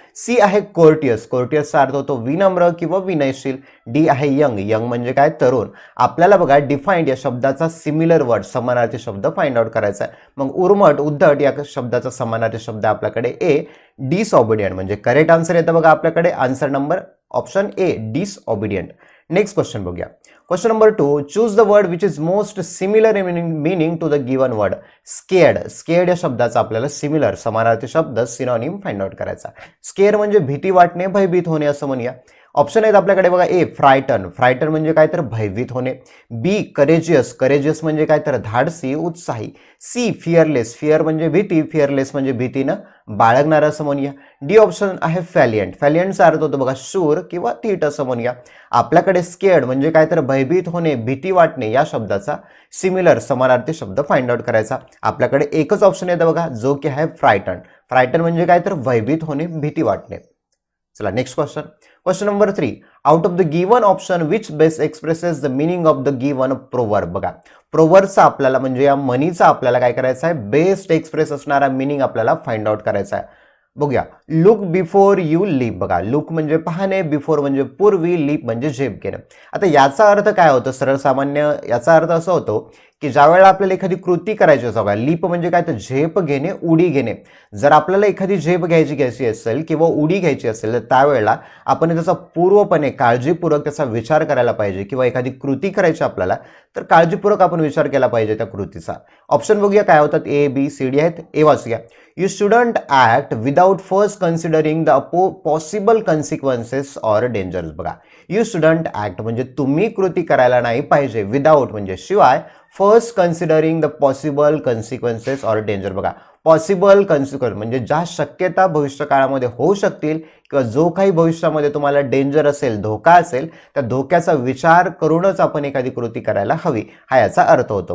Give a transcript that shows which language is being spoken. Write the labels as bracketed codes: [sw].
[mr] C आहे courteous. कोर्टियसचा अर्थ होतो विनम्र किंवा विनयशील. डी आहे यंग. यंग म्हणजे काय? तरुण. आपल्याला बघा डिफाइंड या शब्दाचा सिमिलर वर्ड समानार्थी शब्द फाइंड आउट करायचा आहे. मग उर्मट, उद्धट या शब्दाचा समानार्थी शब्द आपल्याकडे ए डिसऑबिडियंट, म्हणजे करेक्ट आन्सर येतं बघा आपल्याकडे. Answer number option A डिसऑबिडियंट. Next question बघूया. [en] Question number 2, choose the word which is most similar in meaning to the given word. Scared. [mr] Scared या शब्दाचा आपल्याला सिमिलर समानार्थी शब्द सिनोनिम फाइंड आउट करायचा. स्केअर म्हणजे भीती वाटणे, भयभीत होणे असं म्हणूया. ऑप्शन आहेत आपल्याकडे बघा, ए फ्रायटन. फ्रायटन म्हणजे काय तर भयभीत होणे. Be courageous. करेजियस म्हणजे काय तर धाडसी, उत्साही. C fearless. फिअर म्हणजे भीती, फिअरलेस म्हणजे भीतीनं बाळगणारा असं म्हणूया. डी ऑप्शन आहे फॅलियंट. फॅलियंटचा अर्थ होतो बघा शूर किंवा थीट असं म्हणूया. आपल्याकडे स्केअर्ड म्हणजे काय तर भयभीत होणे, भीती वाटणे या शब्दाचा सिमिलर समानार्थी शब्द फाइंड आउट करायचा. आपल्याकडे एकच ऑप्शन येतं बघा, जो की आहे फ्रायटन. फ्रायटन म्हणजे काय तर भयभीत होणे, भीती वाटणे. चला next question. [en] Question number 3, out of the given option which best expresses the meaning of the given proverb. [mr] बघा, प्रोवर्बचा आपल्याला म्हणजे या मनीचा आपल्याला काय करायचं आहे? बेस्ट एक्सप्रेस असणारा मिनिंग आपल्याला फाइंड आउट करायचा आहे. बघूया, [en] Look before you leap. [mr] बघा, लुक म्हणजे पाहणे, बिफोर म्हणजे पूर्वी, लीप म्हणजे झेप घेणं. आता याचा अर्थ काय होतं? सरळसामान्य याचा अर्थ असा होतो की ज्या वेळेला आपल्याला एखादी कृती करायची असं बघा, लीप म्हणजे काय तर झेप घेणे, उडी घेणे. जर आपल्याला एखादी झेप घ्यायची असेल किंवा उडी घ्यायची असेल तर त्यावेळेला आपण त्याचा पूर्वपणे काळजीपूर्वक त्याचा विचार करायला पाहिजे, किंवा एखादी कृती करायची आपल्याला तर काळजीपूर्वक आपण विचार केला पाहिजे त्या कृतीचा. ऑप्शन बघूया काय होतात, ए बी सी डी आहेत. ए वाचूया, [en] You shouldn't act without first considering the possible consequences or dangers. [mr] बघा, [en] you shouldn't act [mr] म्हणजे तुम्ही कृती करायला नाही पाहिजे, विदाउट म्हणजे शिवाय, [en] First considering the possible consequences or danger. [mr] बघा, पॉसिबल कन्सिक्वेन्स म्हणजे ज्या शक्यता भविष्य काळामध्ये होऊ शकतील किंवा जो काही भविष्यामध्ये तुम्हाला डेंजर असेल, धोका असेल, त्या धोक्याचा विचार करूनच आपण एखादी कृती करायला हवी, हा याचा अर्थ होतो.